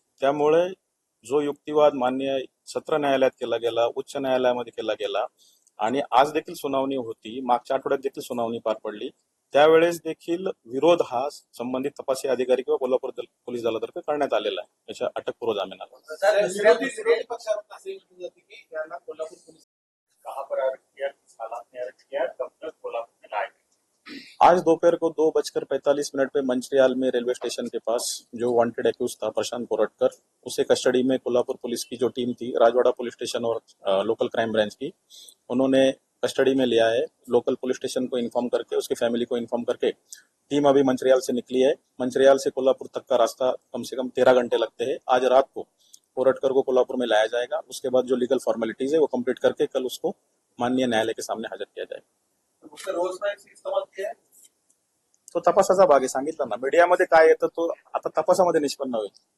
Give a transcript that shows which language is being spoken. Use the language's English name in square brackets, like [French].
[Marathi] त्यामुळे जो युक्तिवाद मान्य सत्र न्यायालयात केला गेला, उच्च न्यायालयामध्ये केला गेला आणि आज देखील सुनावणी होती, मागच्या आठवड्यात देखील सुनावणी पार पडली, त्यावेळेस देखील विरोध हा संबंधित तपासी अधिकारी किंवा कोल्हापूर पोलीस दलातर्फे करण्यात आलेला आहे याच्या अटकपूर्व जामिनाला. विरोधी पक्षावर असे म्हटलं जाते की याला कोल्हापूर पोलीस [Hindi] आज दोपहर को 2:45 पे मंचरियाल में रेलवे स्टेशन के पास जो वांटेड एक्यूज था प्रशांत कोरटकर, उसे कस्टडी में कोल्हापुर पुलिस की जो टीम थी राजवाड़ा पुलिस स्टेशन और लोकल क्राइम ब्रांच की, उन्होंने कस्टडी में लिया है. लोकल पुलिस स्टेशन को इन्फॉर्म करके उसकी फैमिली को इन्फॉर्म करके टीम अभी मंचरियाल से निकली है. मंचरियाल से कोल्हापुर तक का रास्ता कम से कम 13 घंटे लगते हैं. आज रात को कोरटकर को कोल्हापुर में लाया जाएगा. उसके बाद जो लीगल फॉर्मेलिटीज है वो कंप्लीट करके कल उसको माननीय न्यायालय के सामने हाजिर किया जाएगा. उसका रोजनाईचा इस्तेमाल किया है. [Marathi] तो तपासाचा भाग आहे, सांगितलं ना. मीडियामध्ये काय येतं तो आता तपासामध्ये निष्पन्न होईल.